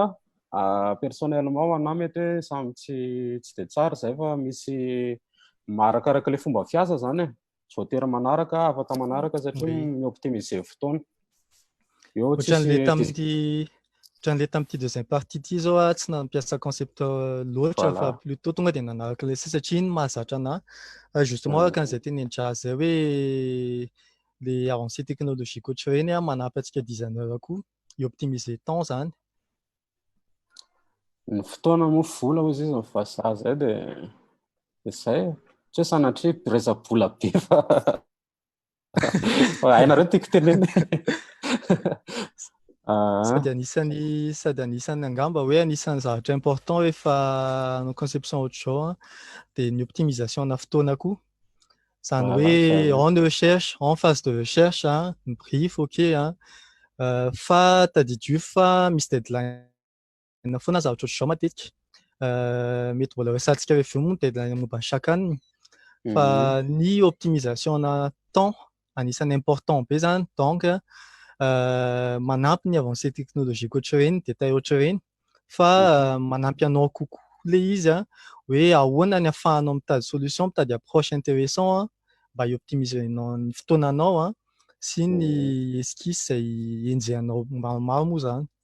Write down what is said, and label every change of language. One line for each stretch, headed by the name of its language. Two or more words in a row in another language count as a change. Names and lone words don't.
Malagasy: Personnellement anahy mety hoe samy tsy dia tsara zay fa misy Marakaraka le fomba fiasa zany e. Tsy voatery manaraka, afaka manaraka satria
French: Oui.
Malagasy: mioptimiser fotoana. Eo Ohatran'le tsisy tamin'ity
French: deuxième partie
Malagasy: ity zao a tsy nampiasa concept loatra fa
French: voilà.
Malagasy: plutôt tonga de nanaraka le satria iny mahazatra anahy justement araka an'izay teny an-draha zay hoe le
French: avancée technologique
Malagasy: ohatr'ireny a manampy antsika designer koa i-optimiser temps zany. Ny fotoana moa vola hozy izy ny vazaha zay de izay. Tsy hoe sanatria mpiresa-bola be fa hainareo tiako teneny. Sady anisany angamba hoe anisany zavatra important rehefa hanao conception ohatr'izao dia ny optimisation-na fotoana koa. Zany
French: Voilà,
Malagasy: hoe zay.
French: en phase de recherche
Malagasy: ny brief ok fa tadidio fa misy deadline foana zavatra ohatr'izao matetika. Mety mbola resahantsika rehefa moa ny deadline momba ny chaque fa ny optimisation-na temps anisany important be zany donc manampy ny
French: avancée technologique
Malagasy: ohatr'ireny, détail ohatr'ireny fa manampy anao kokoa le izy hoe ahoana ny ahafahanao mitady solution, mitady
French: approche intéressant
Malagasy: mba i-optimisenao ny fotoananao sy ny esquisse izay enjehanao maromaro moa zany.